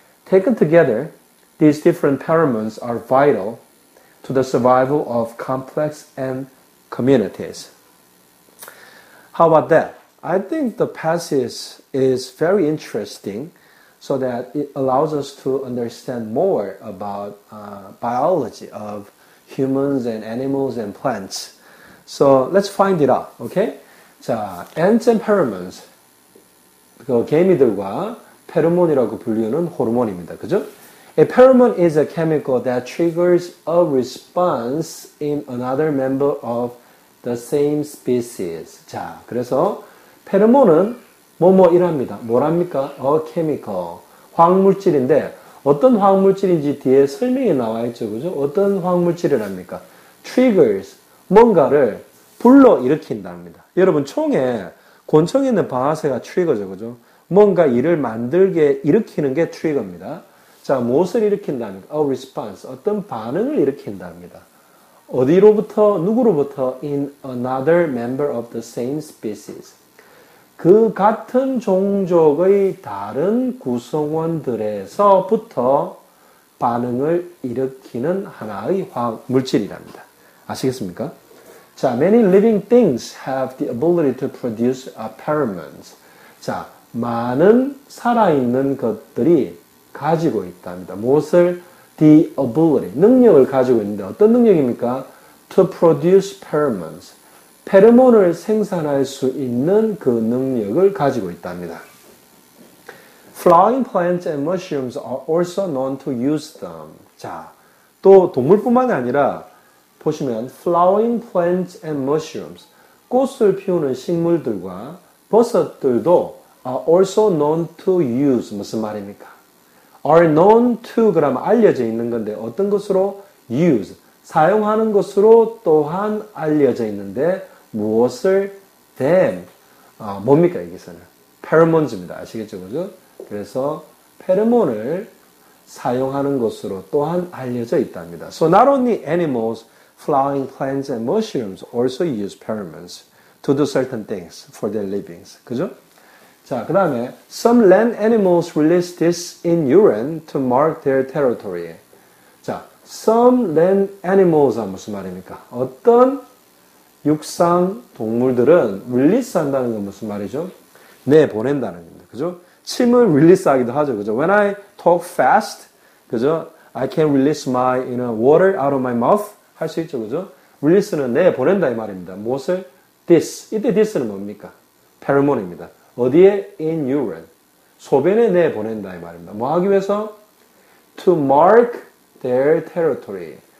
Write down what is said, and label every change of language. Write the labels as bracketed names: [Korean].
[English] Taken together, these different pheromones are vital to the survival of complex ant communities. How about that? I think the passage is very interesting so that it allows us to understand more about biology of humans and animals and plants. So let's find it out, okay? 자, ants and pheromones. [Korean] 그 개미들과 페로몬이라고 불리는 호르몬입니다. 그죠? [English] A pheromone is a chemical that triggers a response in another member of the same species. [Korean] 자, 그래서 페로몬은 뭐뭐이랍니다. 뭐랍니까? [English] A chemical. [Korean] 화학물질인데 어떤 화학물질인지 뒤에 설명이 나와 있죠. 그죠? 어떤 화학물질이랍니까? [English] Triggers. [Korean] 뭔가를 불러일으킨답니다. 여러분 총에 곤충에 있는 방아쇠가 트리거죠. 그죠? 뭔가 일을 만들게 일으키는 게 트리거입니다. 자, 무엇을 일으킨답니까? [English] A response. [Korean] 어떤 반응을 일으킨답니다. 어디로부터, 누구로부터? [English] In another member of the same species. [Korean] 그 같은 종족의 다른 구성원들에서부터 반응을 일으키는 하나의 화학 물질이랍니다. 아시겠습니까? [English] 자, many living things have the ability to produce pheromones. [Korean] 자, 많은 살아있는 것들이 가지고 있답니다. 무엇을? [English] The ability, [Korean] 능력을 가지고 있는데 어떤 능력입니까? [English] To produce pheromones. [Korean] 페로몬을 생산할 수 있는 그 능력을 가지고 있답니다. [English] Flowering plants and mushrooms are also known to use them. [Korean] 자, 또 동물뿐만이 아니라 보시면 [English] flowering plants and mushrooms, [Korean] 꽃을 피우는 식물들과 버섯들도 [English] are also known to use. [Korean] 무슨 말입니까? [English] are known to [Korean] 그러면 알려져 있는 건데 어떤 것으로? [English] use. [Korean] 사용하는 것으로 또한 알려져 있는데 무엇을? them. 뭡니까 여기서는? pheromones입니다. 아시겠죠? 그죠? 그래서 페로몬을 사용하는 것으로 또한 알려져 있답니다. [English] So not only animals, flowering plants and mushrooms also use pheromones to do certain things for their livings. [Korean] 그죠? 자, 그 다음에 [English] some land animals release this in urine to mark their territory. 자, some land animals [Korean] 은 무슨 말입니까? 어떤 육상 동물들은 릴리스 한다는 건 무슨 말이죠? 내보낸다는 겁니다. 그죠? 침을 릴리스 하기도 하죠. 그죠? [English] When I talk fast, [Korean] 그죠? [English] I can release my water out of my mouth. [Korean] 할 수 있죠. 그죠? 릴리스는 내보낸다 이 말입니다. 무엇을? This. 이때 this는 뭡니까? 페로몬입니다. 어디에? [English] In urine. [Korean] 소변에 내보낸다 이 말입니다. 뭐 하기 위해서? [English] To mark their territory.